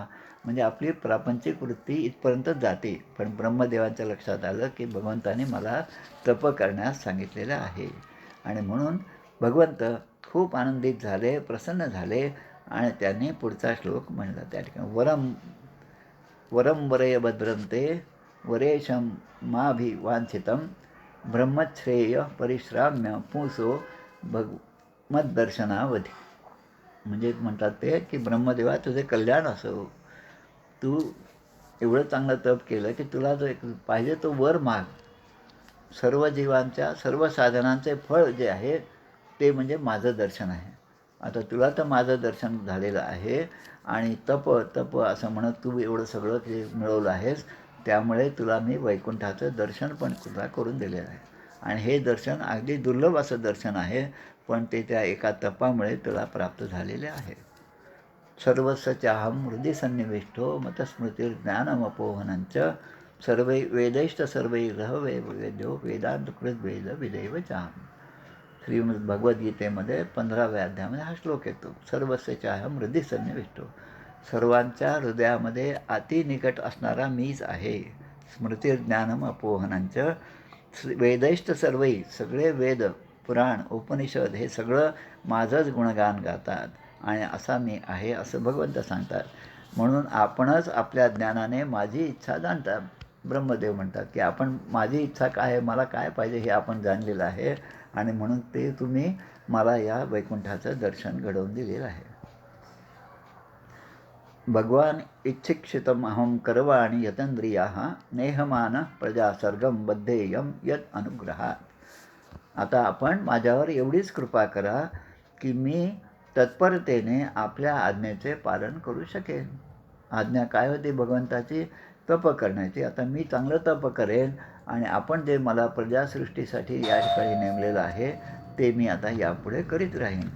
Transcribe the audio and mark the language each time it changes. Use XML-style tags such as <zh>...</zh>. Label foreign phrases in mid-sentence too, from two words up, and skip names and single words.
<mr>म्हणजे आपली प्रापंचिक वृत्ती इथपर्यंत जाते. पण ब्रह्मदेवाच्या लक्षात आलं की भगवंताने मला तप करण्यास सांगितलेलं आहे. आणि म्हणून भगवंत खूप आनंदित झाले, प्रसन्न झाले आणि त्यांनी पुढचा श्लोक म्हणला त्या ठिकाणी.</mr> <sa>वरम वरय भद्रंते वरेशम माभिवांछितम ब्रह्मश्रेय परिश्राम्य पुंसो भगवद्दर्शनावधी.</sa> <mr>म्हणजे म्हणतात ते की ब्रह्मदेवा, तुझे कल्याण असो. तू एवढं चांगलं तप केलं की तुला जो एक पाहिजे तो वर माग. सर्व जीवांच्या, सर्व साधनांचे फळ जे आहे ते म्हणजे माझं दर्शन आहे. आता तुला तर माझं दर्शन झालेलं आहे आणि तप असं म्हणत तू एवढं सगळं जे मिळवलं आहेस, त्यामुळे तुला मी वैकुंठाचं दर्शन पण तुला करून दिलेलं आहे. आणि हे दर्शन अगदी दुर्लभ असं दर्शन आहे, पण ते त्या एका तपामुळे तुला प्राप्त झालेले आहे.</mr> <sa>सर्वस्य चाहं हृदि सन्निविष्टो मतस्मृतिर्ज्ञानमपोहनंच सर्वै वेदैश्च सर्वैरह वेद्यो वेदान्तकृत वेद विदैव चाहं.</sa> <mr>श्रीमद भगवद्गीतेमध्ये 15व्या अध्यायामध्ये हा श्लोक येतो.</mr> <sa>सर्वस्य चाहं हृदि सन्निविष्टो,</sa> <mr>सर्वांच्या हृदयामध्ये अति निकट असणारा मीच आहे.</mr> <sa>स्मृतिर्ज्ञानम अपोहनंच वेदैश्च सर्वै,</sa> <mr>सगळे वेद, पुराण, उपनिषद हे सगळं माझंच गुणगान गातात आणि असा मी आहे असं भगवंत सांगतात. म्हणून आपणच आपल्या ज्ञानाने माझी इच्छा जाणतात. ब्रह्मदेव म्हणतात की आपण, माझी इच्छा काय आहे, मला काय पाहिजे हे आपण जाणलेलं आहे आणि म्हणून ते तुम्ही मला या वैकुंठाचं दर्शन घडवून दिलेलं आहे.</mr> <sa>भगवान इच्छिक्षितम अहम करवाणी यतंद्रिया नेहमान प्रजा सर्गम बद्धेयम यत अनुग्रहात.</sa> <mr>आता आपण माझ्यावर एवढीच कृपा करा की मी तत्परतेने आपल्या आज्ञेचे पालन करू शकेन. आज्ञा काय होती भगवंताची? तप करण्याची. आता मी चांगलं तप करेन आणि आपण जे मला प्रजासृष्टीसाठी या ठिकाणी नेमलेलं आहे ते मी आता यापुढे करीत राहीन.</mr>